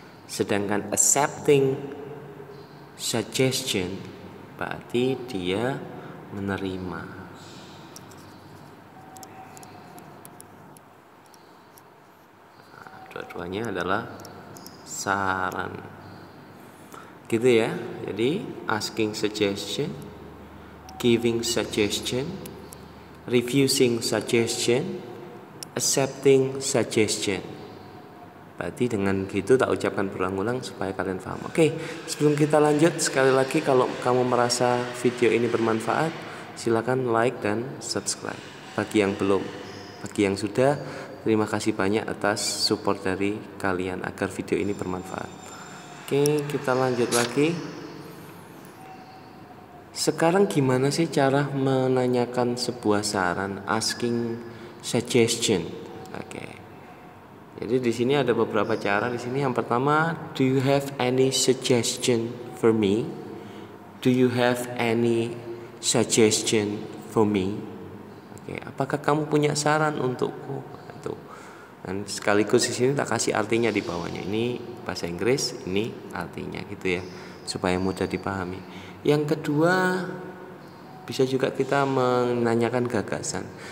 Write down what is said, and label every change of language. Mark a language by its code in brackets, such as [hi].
[id] Sedangkan [en] accepting suggestion [id] berarti dia menerima. Dua-duanya adalah saran, gitu ya. Jadi [en] asking suggestion, giving suggestion, refusing suggestion, accepting suggestion. [id] Berarti dengan gitu tak ucapkan berulang-ulang supaya kalian paham. Oke, sebelum kita lanjut, sekali lagi kalau kamu merasa video ini bermanfaat, silakan like dan subscribe. Bagi yang belum, bagi yang sudah, terima kasih banyak atas support dari kalian agar video ini bermanfaat. Oke, kita lanjut lagi. Sekarang gimana sih cara menanyakan sebuah saran, [en] asking suggestion? [id] Oke. Jadi di sini ada beberapa cara. Di sini yang pertama, [en] do you have any suggestion for me? Do you have any suggestion for me? [id] Oke, apakah kamu punya saran untukku? Dan sekaligus di sini tak kasih artinya di bawahnya. Ini bahasa Inggris, ini artinya gitu ya, supaya mudah dipahami. Yang kedua, bisa juga kita menanyakan gagasan.